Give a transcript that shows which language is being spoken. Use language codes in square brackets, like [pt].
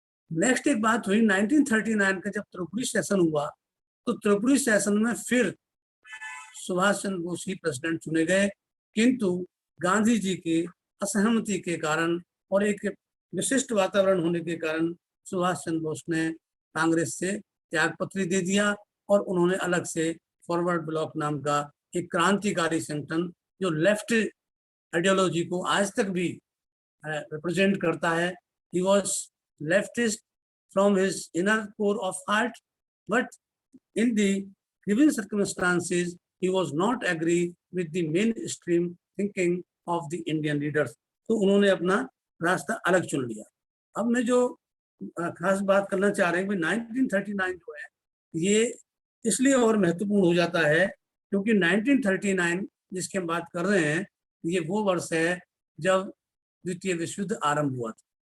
[hi] Next एक बात हुई 1939 का जब त्रिपुरी सेशन हुआ, तो त्रिपुरी सेशन में फिर सुभाष चंद्र बोस ही प्रेसिडेंट चुने गए, किंतु गांधी जी की असहमति के कारण और एक विशिष्ट वातावरण होने के कारण सुभाष चंद्र बोस ने कांग्रेस से त्यागपत्र दे दिया और उन्होंने अलग से फॉरवर्ड ब्लॉक नाम का एक क्रांतिकारी संगठन जो लेफ्ट आइडियोलॉजी को आज तक भी रिप्रेजेंट करता है। [en] He was leftist from his inner core of heart, but in the given circumstances, he was not agree with the mainstream thinking of the Indian leaders. [hi] तो उन्होंने अपना रास्ता अलग चुन लिया। अब मैं जो खास बात करना चाह रहे हैं कि 1939 जो है ये इसलिए और महत्वपूर्ण हो जाता है क्योंकि 1939 जिसकी हम बात कर रहे हैं ये वो वर्ष है जब द्वितीय विश्व युद्ध आरंभ हुआ था।